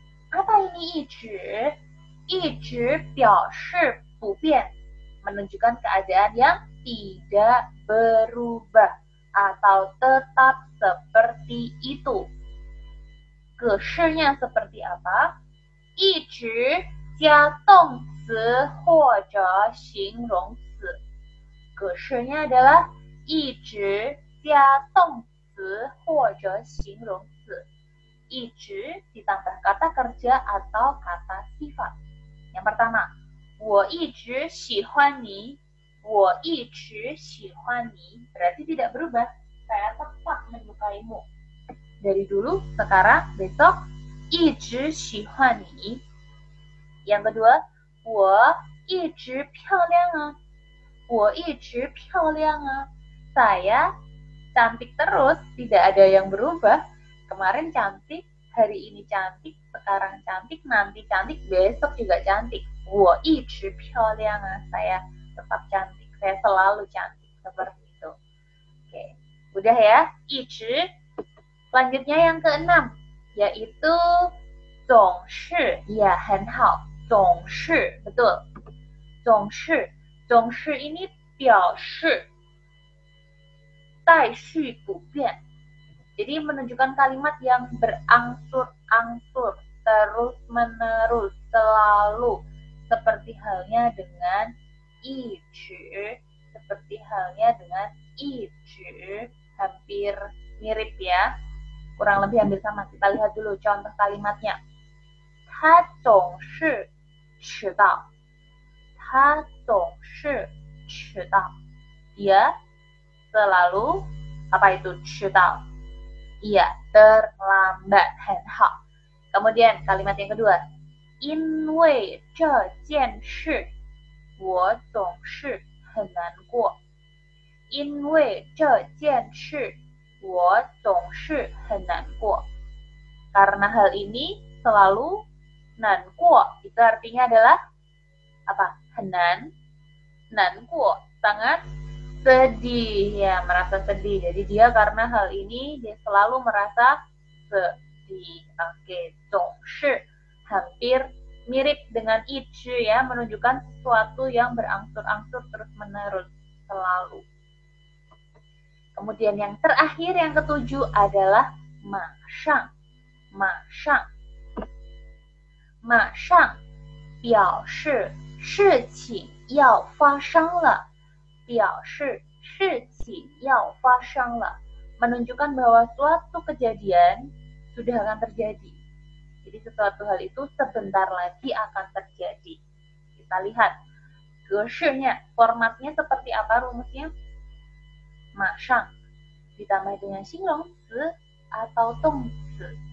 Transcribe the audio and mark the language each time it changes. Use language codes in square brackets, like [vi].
[id] Apa ini 一直? [zh] 一直表示不变, [id] menunjukkan keadaan yang tidak berubah atau tetap seperti itu. 格式nya seperti apa? [zh] 一直加动词或者形容词. 格式nya adalah 一直加动词或者形容词. [id] 一直ditambah kata kerja atau kata sifat. Yang pertama, [zh] 我一直喜欢你. 我一直喜欢你 [id] berarti tidak berubah. Saya tetap menyukaimu. Dari dulu, sekarang, besok, [zh] 一直喜欢你. [id] Yang kedua, [zh] 我一直漂亮啊. 我一直漂亮啊. [id] Saya cantik terus, tidak ada yang berubah. Kemarin cantik, hari ini cantik, sekarang cantik, nanti cantik, besok juga cantik. [zh] 我一直漂亮啊. [id] Saya tetap cantik, saya selalu cantik, seperti itu. Oke, udah ya, 一直. Selanjutnya yang keenam, yaitu 总是, ya [zh] 很好, [id] 总是, betul. [zh] 总是, 总是 ini 表示待续不变. [id] Jadi menunjukkan kalimat yang berangsur-angsur, terus-menerus, selalu. Seperti halnya dengan 一直, seperti halnya dengan 一直, hampir mirip ya. Kurang lebih hampir sama. Kita lihat dulu contoh kalimatnya. [zh] 他总是迟到. 他总是迟到. [id] Dia selalu, apa itu 迟到? Iya, terlambat. [zh] 很好. [id] Kemudian kalimat yang kedua. [zh] 因为这件事我总是很难过. 因为这件事我总是很难过. [id] Karena hal ini selalu 难过. Itu artinya adalah apa? 很难.难过, sangat sedih ya, merasa sedih. Jadi dia karena hal ini dia selalu merasa sedih. Oke, 总是 hampir mirip dengan 一直 ya, menunjukkan sesuatu yang berangsur-angsur terus-menerus, selalu. Kemudian yang terakhir, yang ketujuh adalah 马上.马上. [zh] 马上表示事情要发生了. 表示事情要发生了. [id] Menunjukkan bahwa suatu kejadian sudah akan terjadi. Jadi sesuatu hal itu sebentar lagi akan terjadi. Kita lihat. Gersirnya, formatnya seperti apa rumusnya? Masang ditambah dengan xinglongzi atau dongzi.